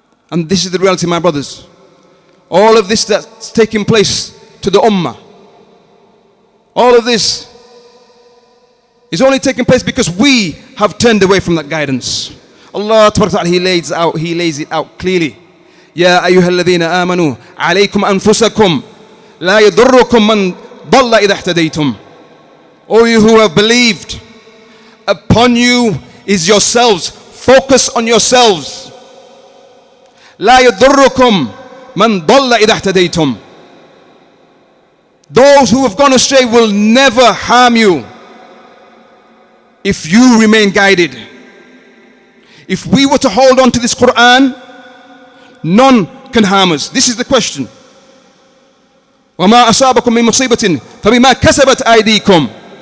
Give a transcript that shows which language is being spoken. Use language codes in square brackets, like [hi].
[en] And this is the reality, my brothers. All of this that's taking place to the Ummah, all of this is only taking place because we have turned away from that guidance. Allah Ta'ala, He lays it out clearly. [ar] يا أيها الذين آمنوا عليكم أنفسكم لا يضركم من ضل إذا اهتديتم. [en] O you who have believed, upon you is yourselves. Focus on yourselves. [ar] لا يضركم من ضل إذا اهتديتم. [en] Those who have gone astray will never harm you if you remain guided. If we were to hold on to this Qur'an, none can harm us. [ar] This is the question. وَمَا أَصَابَكُم مِّن مُّصِيبَةٍ فَبِمَا كَسَبَتْ أَيْدِيكُمْ.